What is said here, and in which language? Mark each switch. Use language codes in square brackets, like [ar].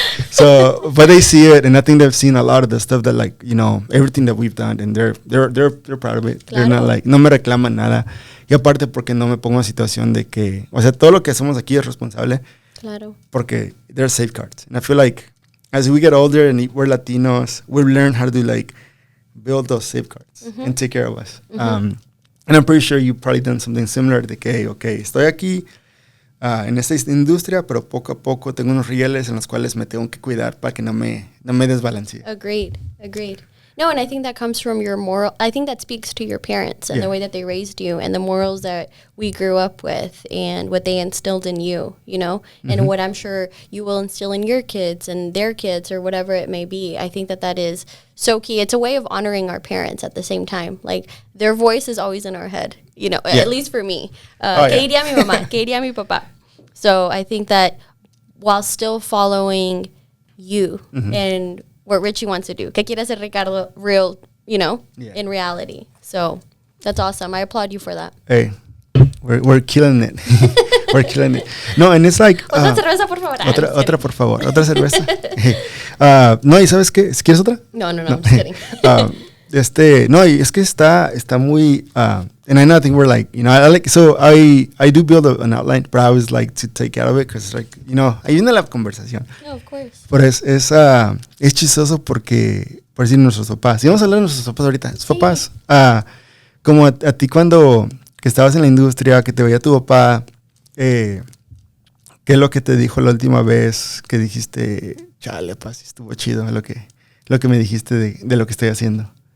[en] So, but they see it, and I think they've seen a lot of the stuff that, like, everything that we've done, and they're proud of it. [es] Claro. [en] They're not like, [es] no me reclaman nada. Y aparte porque no me pongo en situación de que, o sea, todo lo que hacemos aquí es responsable. Claro. Porque [en] there's safeguards. And I feel like as we get older and we're Latinos, we've learned how to like build those safeguards and take care of us. And I'm pretty sure you've probably done something similar [es] de que, okay, estoy aquí en esta industria, pero poco a poco tengo unos rieles en los cuales me tengo que cuidar para que no me desbalancee. [en] Agreed. No, and I think that comes from your moral. I think that speaks to your parents and the way that they raised you and the morals that we grew up with and what they instilled in you, you know, and what I'm sure you will instill in your kids and their kids or whatever it may be. I think that that is so key. It's a way of honoring our parents at the same time. Like their voice is always in our head, you know, at least for me. [es] Que diría mi mamá, que diría mi papá. [en] So I think that while still following you and what Richie wants to do. [es] ¿Qué quiere hacer Ricardo real, [en] you know, in reality? So that's awesome. I applaud you for that. Hey, we're killing it. We're killing it. No, and it's like... [es] Otra cerveza, por favor. Otra, por favor. Otra cerveza. No, ¿y sabes qué? ¿Quieres otra? [en] No, I'm just kidding. [es] No, y es que está muy... [en] and I know, I think we're like, you know, I do build an outline, but I always like to take care of it because, like, you know, [es] ahí viene la conversación. [en] No, of course. [es] Pero es chistoso porque, por decir, nuestros papás. Y vamos a hablar de nuestros papás ahorita. Sus papás, como a ti cuando que estabas en la industria, que te veía tu papá, ¿qué es lo que te dijo la última vez que dijiste, chale, papá, sí estuvo chido lo que me dijiste de lo que estoy haciendo?